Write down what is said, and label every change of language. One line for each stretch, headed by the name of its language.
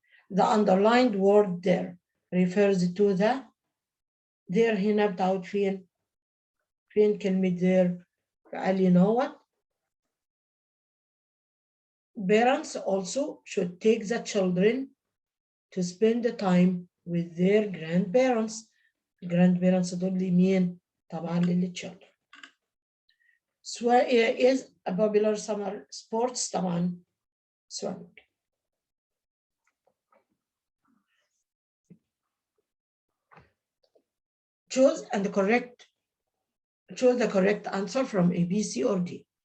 English: The underlined word there refers to the there
Arabic: هنا بتعود فين؟ فين كلمة
English: there؟
Arabic: فقال لي إن هو
English: parents also should take the children to spend the time with their grandparents. grandparents
Arabic: دول لمين؟ طبعا للchildren.
English: is a popular summer sports
Arabic: طبعا
English: swimming. Choose the correct answer from A, B, C, or D.